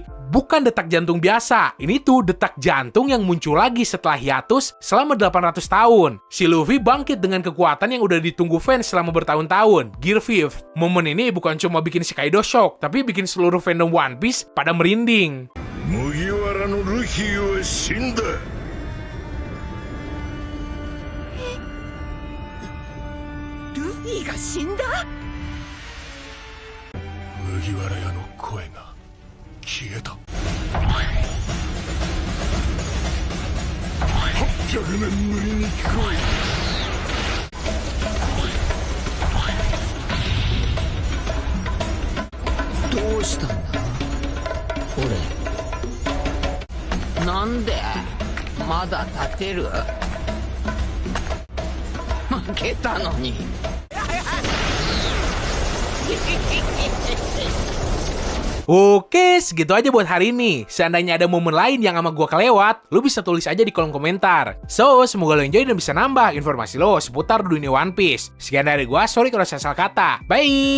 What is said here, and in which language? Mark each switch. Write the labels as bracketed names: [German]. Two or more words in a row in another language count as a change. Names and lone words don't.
[Indonesian] Bukan detak jantung biasa, ini tuh detak jantung yang muncul lagi setelah hiatus selama 800 tahun. Si Luffy bangkit dengan kekuatan yang udah ditunggu fans selama bertahun-tahun, Gear 5. Momen ini bukan cuma bikin si Kaido shock, tapi bikin seluruh fandom One Piece pada merinding. [Japanese] 麦わらのルフィは死んだ。ルフィが死んだ。麦わら屋の声が消えた。800年ぶりに聞こどうしたんだ俺。なんでまだ立てる。負けたのに。 [Indonesian] Oke, segitu aja buat hari ini. Seandainya ada momen lain yang sama gua kelewat, lu bisa tulis aja di kolom komentar. So, semoga lo enjoy dan bisa nambah informasi lo seputar dunia One Piece. Sekian dari gua, sorry kalau saya salah kata.